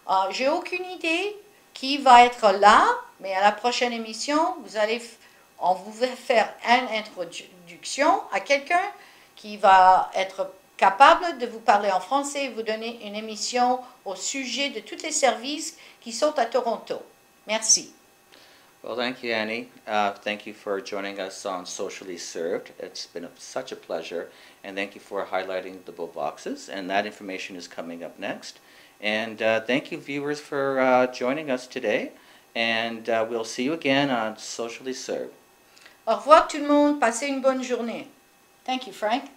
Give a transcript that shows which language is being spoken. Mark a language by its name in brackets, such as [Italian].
[French] J'ai aucune idée qui va être là, mais à la prochaine émission, on vous va faire une introduction à quelqu'un qui va être capable de vous parler en français et vous donner une émission au sujet de tous les services qui sont à Toronto. Merci. [English] Well, thank you, Annie. Thank you for joining us on Socially Served. It's been such a pleasure. And thank you for highlighting the Beau Boxes. And that information is coming up next. And thank you, viewers, for joining us today. And we'll see you again on Socially Served. [French] Au revoir tout le monde. Passez une bonne journée. [English] Thank you, Frank.